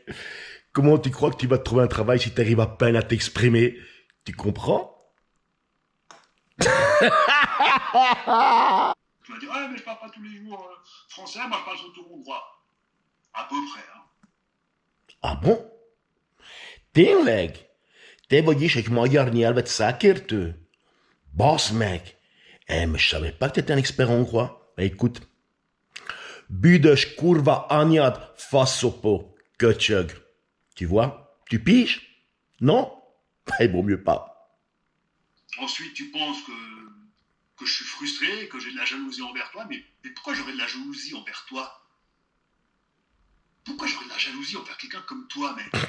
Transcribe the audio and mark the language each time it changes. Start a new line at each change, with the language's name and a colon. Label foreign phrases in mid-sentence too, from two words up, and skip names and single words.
French: Comment tu crois que tu vas trouver un travail si tu arrives à peine à t'exprimer? Tu comprends? Tu vas dire, ah, mais je parle pas tous les jours français, moi je parle surtout hongrois. À peu près, hein. Ah bon?
Hungarian: Tényleg? Te vagy is egy magyar nyelvet szakértő? Boss meg!
French: Mais je savais pas que t'étais un expert hongrois. Bah, écoute,
Hungarian: büdös kurva anyad fassopo, köcsög.
French: Tu vois? Tu piges? Non? Il vaut mieux pas. Ensuite, tu penses que je suis frustré, que j'ai de la jalousie envers toi, mais pourquoi j'aurais de la jalousie envers toi? Pourquoi j'aurais de la jalousie envers quelqu'un comme toi, mec?